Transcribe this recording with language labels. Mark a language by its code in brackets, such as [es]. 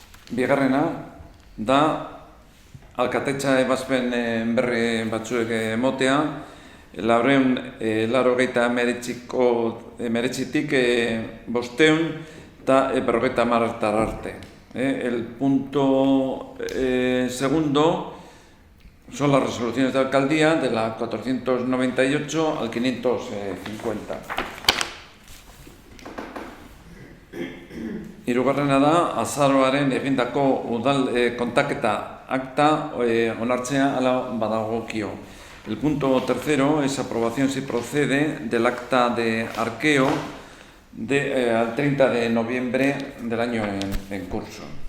[eu] Bigarrena da alkatetza ebazpen berri batzuek emotea, 489tik 500 eta 50 arte. [es] El punto segundo son las resoluciones de alcaldía de la 498 al 550. [eu] Hirugarrena da azaroaren egindako udal kontaketa akta onartzea ala badagokio. [es] El punto tercero es aprobación si procede del acta de arqueo al 30 de noviembre del año en curso.